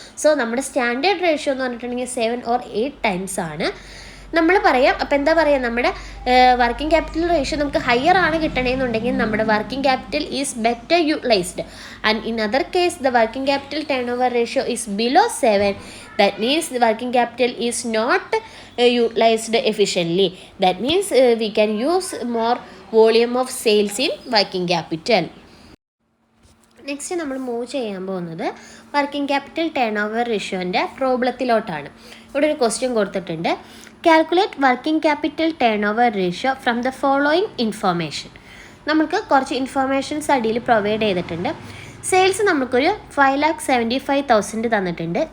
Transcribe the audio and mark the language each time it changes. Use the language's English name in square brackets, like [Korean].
[Malayalam] So നമ്മുടെ standard ratio എന്ന് പറഞ്ഞിട്ടുണ്ടെങ്കിൽ 7 or 8 ടൈംസ് ആണ് നമ്മൾ പറയാം. അപ്പോൾ എന്താ പറയുക, നമ്മുടെ വർക്കിംഗ് ക്യാപിറ്റൽ റേഷ്യോ നമുക്ക് ഹയർ ആണ് കിട്ടണമെന്നുണ്ടെങ്കിൽ നമ്മുടെ [English] Working capital is better utilised. And in other case the working capital turnover ratio is below 7. That means the working capital is not utilized efficiently. That means we can use more volume of sales in working capital. [Malayalam] Next നമ്മൾ move ചെയ്യാൻ പോകുന്നത് working capital turn over റേഷ്യോൻ്റെ പ്രോബ്ലത്തിലോട്ടാണ്. ഇവിടെ ഒരു question കൊടുത്തിട്ടുണ്ട്. [English] Calculate working capital turnover ratio from the following information. [Malayalam] നമുക്ക് കുറച്ച് informations അടിയിൽ provide ചെയ്തിട്ടുണ്ട്. സെയിൽസ് നമുക്കൊരു 5,75,000 തന്നിട്ടുണ്ട്.